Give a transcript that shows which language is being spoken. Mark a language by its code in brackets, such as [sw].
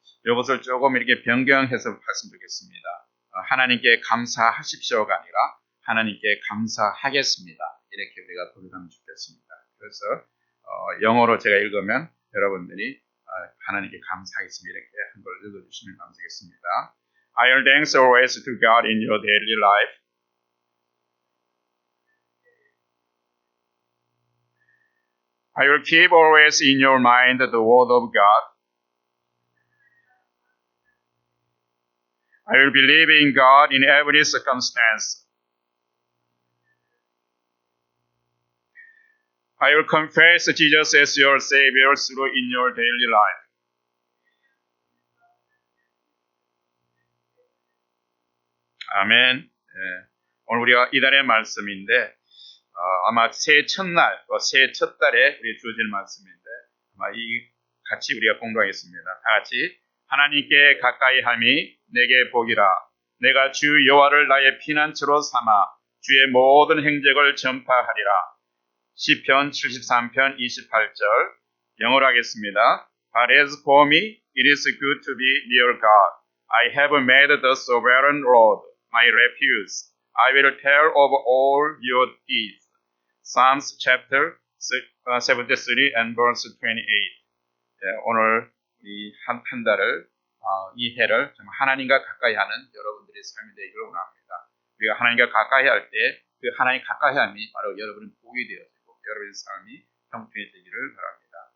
[ko] 이것을 조금 이렇게 변경해서 봤으면 좋겠습니다. 하나님께 감사하십시오가 아니라 하나님께 감사하겠습니다. 이렇게 우리가 돌아가면 좋겠습니다. 그래서 영어로 제가 읽으면 여러분들이 하나님께 감사하겠습니다. 이렇게 한 걸 읽어주시면 감사하겠습니다. [en] I will thanks always to God in your daily life. I will keep always in your mind the word of God. I will believe in God in every circumstance. I will confess Jesus as your Savior through in your daily life. [ko] 아멘. 네. 오늘 우리가 이달의 말씀인데 아마 새해 첫날, 새해 첫 달에 우리 주어진 말씀인데 아마 같이 우리가 공부하겠습니다. 다 같이 하나님께 가까이 함이 내게 복이라. 내가 주 여호와를 나의 피난처로 삼아 주의 모든 행적을 전파하리라. 시편 73편 28절 영어로 하겠습니다. [en] But as for me, it is good to be near God. I have made the sovereign Lord my refuge. I will tell of all your deeds. Psalms chapter 73 and verse 28. [ko] 네, 오늘 이 한 달을 이 해를 하나님과 가까이 하는 여러분들의 삶이 되기를 원합니다. 우리가 하나님과 가까이 할 때 그 하나님 가까이 함이 바로 여러분의 복이 되어지고 여러분의 삶이 형통해지기를 바랍니다.